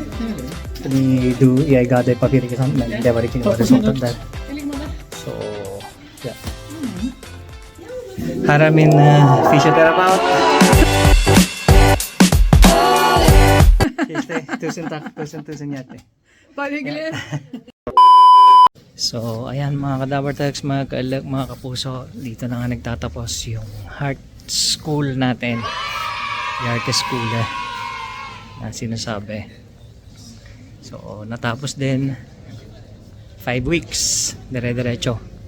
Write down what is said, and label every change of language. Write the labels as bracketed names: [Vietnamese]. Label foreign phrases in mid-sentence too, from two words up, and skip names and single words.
[Norwegian] Fordi jeg ga deg papir, ikke sant? Men det var ikke noe resultat der. Jeg liker med det. Så, ja. Her er min fysioterapeut. Tusen takk, tusen hjerte. Bare hyggelig. [Filipino] So, ayan mga kadabartex, mga kaalak, mga kapuso, dito na nga nagtatapos yung [English] heart school [Filipino] natin. Yung [English] heart school [Filipino] na sinasabi. So, natapos din 5 weeks, dire-diretso.